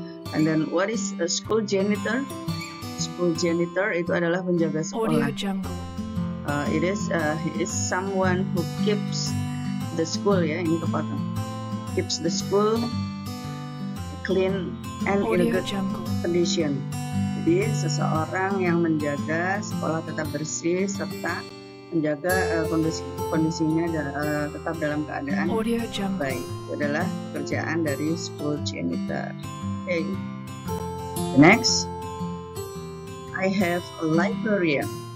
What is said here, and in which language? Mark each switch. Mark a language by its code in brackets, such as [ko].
[en] And then what is a school janitor? [id] School janitor itu adalah penjaga sekolah. [en] He is someone who keeps the school, [id] ya, ini kepotong. [en] Keeps the school clean and in a good condition. [id] Jadi seseorang yang menjaga sekolah tetap bersih serta menjaga kondisinya tetap dalam keadaan baik. Itu adalah pekerjaan dari school janitor. [en] Okay. The next, I have a librarian.